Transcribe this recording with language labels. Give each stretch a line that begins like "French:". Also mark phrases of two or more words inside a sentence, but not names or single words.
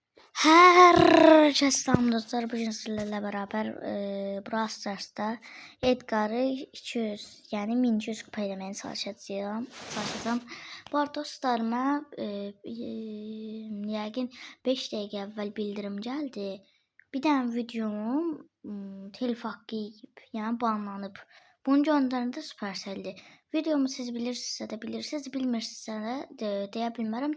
Turkish: Herkese selam dostlar. Bugün sizlerle beraber Brawl Stars'ta Edgar'ı 200 yani 1200 kupa eləməyə çalışacağım.
Azerbaijani: Bu arada dostlarıma yəqin 5 dəqiqə əvvəl bildirim gəldi. Bir dənə videom telif haqqı yeyib, yəni banlanıb. Bunu göndərəndə Supercell'dir. Videomu siz bilirsinizsə də bilirsiniz, bilmirsinizsə də deyə bilmərəm.